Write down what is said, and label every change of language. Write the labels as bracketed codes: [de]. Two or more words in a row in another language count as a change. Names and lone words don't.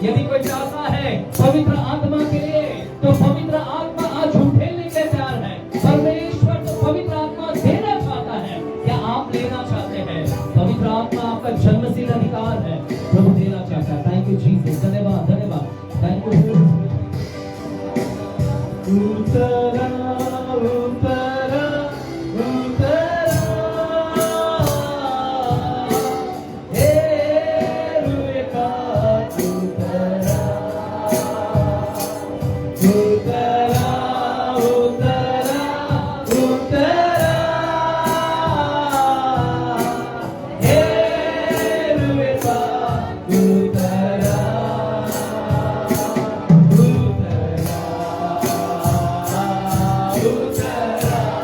[hi] यदि कोई चाहता है पवित्र आत्मा के लिए, तो पवित्र आत्मा आज उठेने के तैयार है। परमेश्वर तो पवित्र आत्मा देना चाहता है, क्या आप लेना चाहते हैं? पवित्र आत्मा आपका जन्मसिद्ध अधिकार है, प्रभु देना चाहता है। [en] thank you Jesus, [hi] धन्यवाद धन्यवाद, [en] thank you. [hi] उतरा उतरा उतरा, हे रुएका उतरा उतरा उतरा उतरा, हे रुएका उतरा उतरा उतरा।